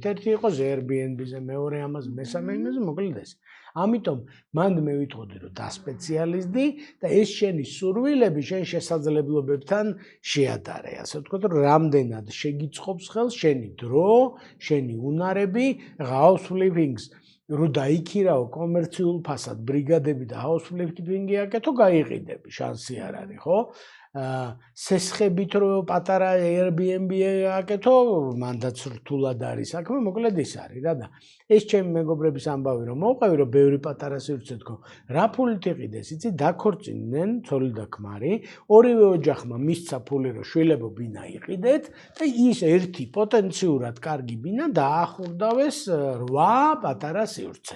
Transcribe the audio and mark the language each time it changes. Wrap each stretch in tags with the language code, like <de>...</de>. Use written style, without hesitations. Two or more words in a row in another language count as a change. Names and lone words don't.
<ka>ერთი იყოს Airbnb-ზე, მეორე ამაზე, მესამე იმაზე, მოკლედ ეს. ამიტომ მანდ მე ვიტყოდი რომ დასპეციალიზდი და ეს შენი სურვილები შენ შესაძლებლობებთან შეადარე. ასე ვთქვათ, რომ რამდენად შეგიწყობს ხელს შენი დრო, შენი უნარები,</ka> <en>house flipping-</en> <ka>ს რო დაიქირავო კომერციულ ფასად ბრიგადები და</ka> <en>house flipping-</en> <ka>ი აკეთო, გაიყიდები, შანსი არ არის, ხო? სესხებით რო პატარა Airbnb აკეთო, მანდაც რთულად არის საქმე, მოკლედ ის არის რა და ეს ჩემი მეგობრების ამბავი რომ მოვყევი რომ ბევრი პატარა სივრცე თქო, რა ფულით იყიდეს, იცი, დაქორწინდნენ ცოლი და ქმარი, ორივე ოჯახმა მისცა ფული რომ შვილებო ბინა იყიდეთ და ის ერთი პოტენციურად კარგი ბინა დაახურდავეს 8 პატარა სივრცედ.</ka>